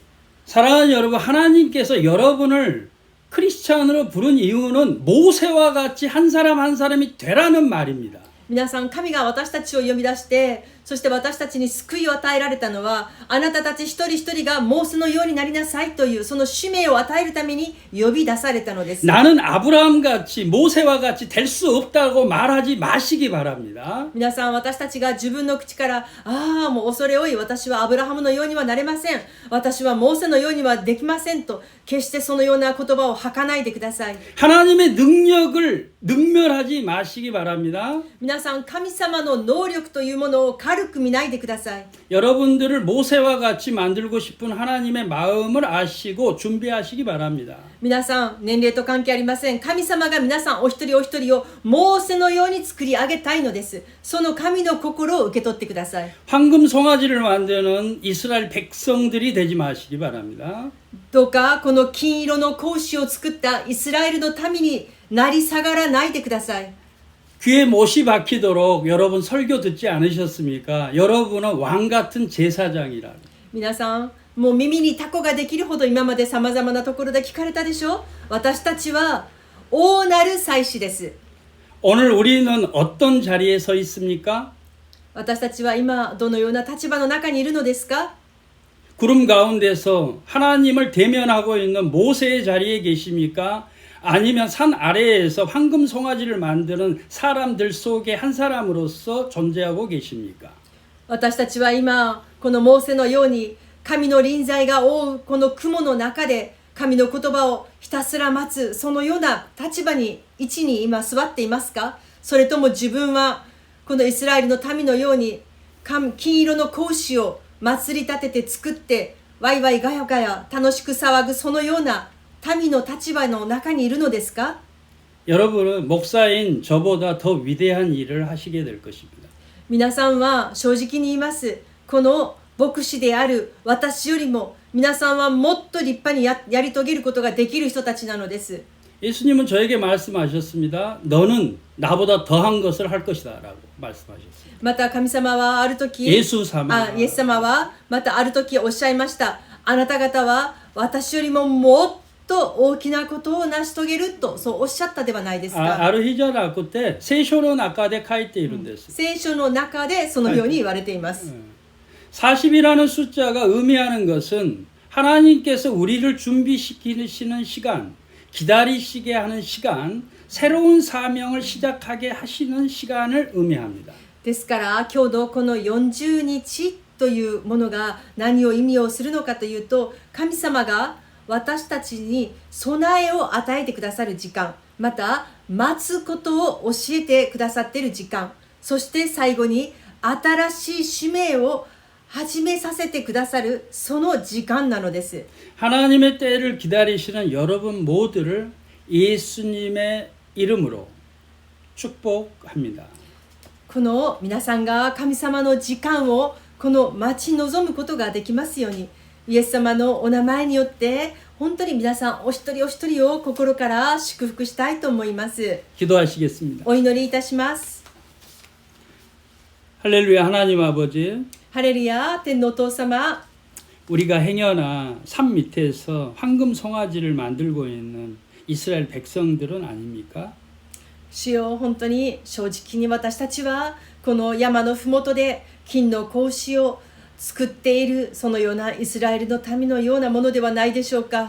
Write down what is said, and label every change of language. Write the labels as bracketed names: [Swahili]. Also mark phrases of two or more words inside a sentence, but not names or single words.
[Korean] 사랑하는 여러분, 하나님께서 여러분을 크리스찬으로 부른 이유는 모세와 같이 한 사람 한 사람이 되라는 말입니다. [Japanese] 皆さん、神が私たちを呼び出して、そして私たちに救いを与えられたのは、あなたたち一人一人がモーセのようになりなさいというその使命を与えるために呼び出されたのです。 [Korean] 나는 아브라함같이 모세와 같이 될 수 없다고 말하지 마시기 바랍니다. [Japanese] 皆さん、私たちが自分の口からもう恐れ多い、私はアブラハムのようにはなれません、私はモーセのようにはできませんと決してそのような言葉を吐かないでください。 [Korean] 하나님의 능력을 능멸하지 마시기 바랍니다. [Japanese] 皆さん、神様の能力というものを軽く見ないでください。 [Korean] 여러분들을 모세와 같이 만들고 싶은 하나님의 마음을 아시고 준비하시기 바랍니다. [Japanese] 皆さん、年齢と関係ありません。神様が皆さんお一人お一人をモーセのように作り上げたいのです。その神の心を受け取ってください。 [Korean] 황금 송아지를 만드는 이스라엘 백성들이 되지 마시기 바랍니다. [Japanese] どうかこの金色の子牛を作ったイスラエルの民になり下がらないでください。 [Korean] 귀에 못이 박히도록 여러분 설교 듣지 않으셨습니까? 여러분은 왕 같은 제사장이라. [Japanese] 皆さん、もう耳にタコができるほど今まで様々なところで聞かれたでしょ？私たちは大なる祭司です。 [Korean] 오늘 우리는 어떤 자리에 서 있습니까? [Japanese] 私たちは今どのような立場の中にいるのですか？ [Korean] 구름 가운데서 하나님을 대면하고 있는 모세의 자리에 계십니까? 아니면 산 아래에서 황금 송아지를 만드는 사람들 속에 한 사람으로서 존재하고 계십니까? [Japanese] 私たちは今このモーセのように神の臨在が覆うこの雲の中で神の言葉をひたすら待つ、そのような立場に位置に今座っていますか？それとも自分はこのイスラエルの民のように金色の格子を祭り立てて作ってワイワイガヤガヤ楽しく騒ぐ、そのような民の立場の中にいるのですか？ [Korean] 여러분은 목사인 저보다 더 위대한 일을 하시게 될 것입니다. [Japanese] 皆さんは正直に言います。この牧師である私よりも皆さんはもっと立派に やり遂げることができる人たちなのです。 [Korean] 예수님은 저에게 말씀하셨습니다. 너는 나보다 더한 것을 할 것이다 라고 말씀하셨습니다. [Japanese] また神様はある時、イエス様はまたある時おっしゃいました。あなた方は私よりももっと大きなことを成し遂げるとそうおっしゃったではないですか。 아르히자라고 때 聖書の中で書いているんです。聖書の中でそのように言われています。 [Korean] 40이라는 숫자가 의미하는 것은 하나님께서 우리를 준비시키시는 시간, 기다리시게 하는 시간, 새로운 사명을 시작하게 하시는 시간을 의미합니다. [Japanese] ですから今日のこの40日というものが何を意味をするのかというと、神様が私たちに備えを与えてくださる時間、また待つことを教えてくださっている時間、そして最後に新しい使命を始めさせてくださるその時間なのです。 [Korean] 하나님의 때를 기다리시는 여러분 모두를 예수님의 이름으로 축복합니다. [Japanese] この皆さんが神様の時間をこの待ち望むことができますように、イエス様のお名前によって本当に皆さんお一人お一人を心から祝福したいと思います。 [Korean] 기도하시겠습니다. [Japanese] お祈りいたします。 [Korean] 할렐루야. 하나님 아버지, [Japanese] ハレルヤ、天のお父様、 [Korean] 우리가 행여나 산 밑에서 황금 송아지를 만들고 있는 이스라엘 백성들은 아닙니까? [Japanese] 主よ、本当に正直に私たちはこの山のふもとで金の格子を作っているそのようなイスラエルの民のようなものではないでしょうか。